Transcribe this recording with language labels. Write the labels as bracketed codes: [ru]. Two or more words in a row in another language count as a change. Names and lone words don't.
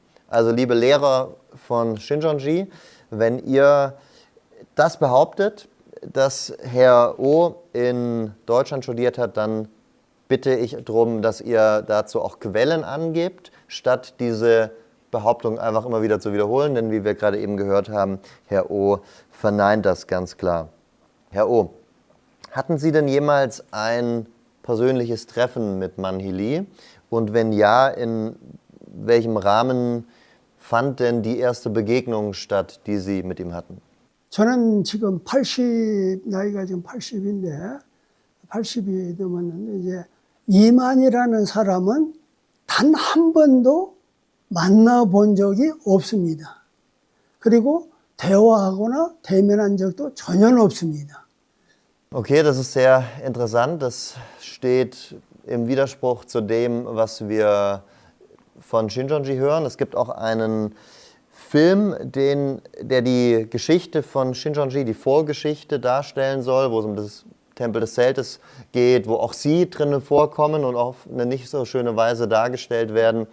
[de] Also liebe Lehrer von Shincheonji, wenn ihr das behauptet, dass Herr Oh in Deutschland studiert hat, dann bitte ich darum, dass ihr dazu auch Quellen angebt, statt diese Behauptung einfach immer wieder zu wiederholen, denn wie wir gerade eben gehört haben, Herr Oh verneint das ganz klar. Herr Oh, hatten Sie denn jemals ein persönliches Treffen mit Manhee Lee? Und wenn ja, in welchem Rahmen fand denn die erste Begegnung statt, die Sie mit ihm hatten? [ko] 저는 지금 나이가 지금 80인데, 80이 넘었는데, 이제 이만이라는 사람은 단 한 번도 만나본 적이 없습니다. 그리고 대화하거나 대면한 적도 전혀 없습니다. [de] Okay, das ist sehr interessant. Das steht im Widerspruch zu dem, was wir von Shincheonji hören. Es gibt auch einen Film, der die Geschichte von Shincheonji, die Vorgeschichte darstellen soll, wo es um das Tempel des Zeltes geht, wo auch sie drinnen vorkommen und auf eine nicht so schöne Weise dargestellt werden.